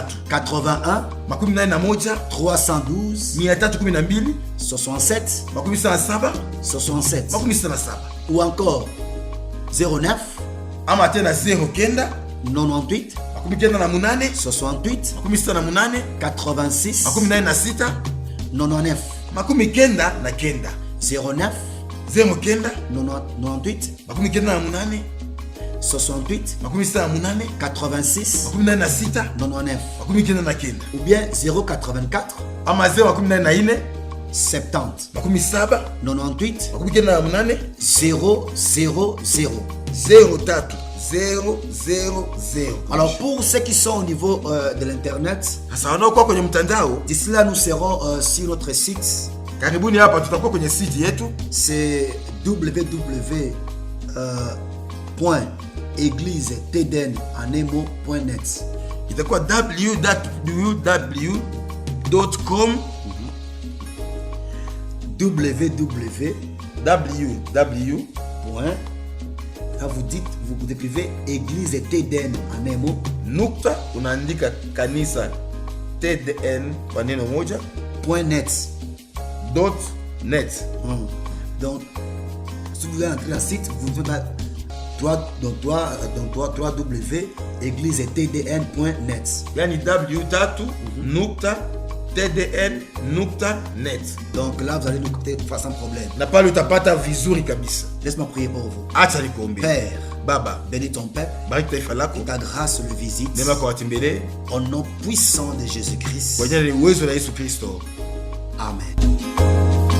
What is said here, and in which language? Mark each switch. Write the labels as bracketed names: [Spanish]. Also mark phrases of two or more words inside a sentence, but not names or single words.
[French] 81 41 312 312 67 67 67 67 ou encore 09 [Swahili] ama tena 09 [French] 98 98 68 68 86 86 99 99 09 09 98 98 68 86 86 86 99 99 ou bien 084 [Swahili] ama 014 [French] 70 77 98 98 000. 03 000. Alors pour ceux qui sont au niveau de l'internet, [Swahili] Sasa wanaokuwa kwenye mtandao, [French] d'ici là nous serons sur notre site. [Swahili] karibuni hapa tutakuwa kwenye site yetu, [French] C'est www.eglisetedn.net. [Swahili] itakuwa www.com www. [French] Là, vous écrivez Église TDN en un mot. [Swahili] Nukta, unaandika kanisa TDN kwa neno moja. [French] .net. [Swahili] .net. [French] Donc, si vous voulez entrer dans le site, vous faites www.églisetdn.net. [Swahili] Yani w3.tdn.net. [French] Donc là, vous allez nous écouter sans problème. [Swahili] Na pale utapata vizuri kabisa. [French] Laisse-moi prier pour vous. [Swahili] Acha nikuombe. [French] Père, [Swahili] Baba, [French] bénis ton peuple. [Swahili] bariki taifa lako. [French] Que ta grâce le visite. [Swahili] Neema kwa watembele. [French] Au nom puissant de Jésus-Christ. [Swahili] Kwa jina la uwezo la Yesu Kristo. Amen.